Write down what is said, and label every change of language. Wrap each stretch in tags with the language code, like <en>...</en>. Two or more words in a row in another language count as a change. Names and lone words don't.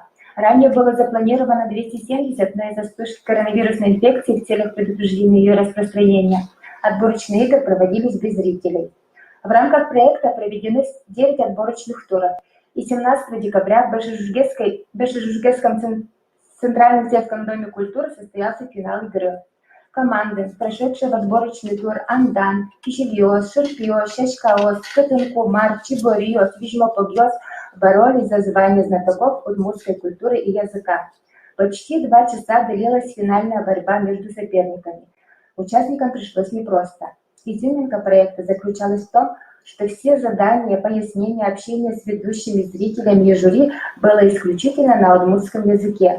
<ru>Ранее было запланировано 270, но из-за вспышки коронавирусной инфекции в целях предупреждения ее распространения отборочные игры проводились без зрителей. В рамках проекта проведены 9 отборочных туров. И 17 декабря в Большежужгесском Центральном детском доме культуры состоялся финал игры. Команды, прошедшие в отборочный тур Андан, Кишельёз, Шерпиёз, Шашкаоз, Катынкумар, Чебориёз, Вижмопогёз, боролись за звание знатоков удмуртской культуры и языка. Почти 2 часа длилась финальная борьба между соперниками. Участникам пришлось непросто. Изюминка проекта заключалась в том, что все задания, пояснения, общение с ведущими зрителями и жюри было исключительно на удмуртском языке.</ru>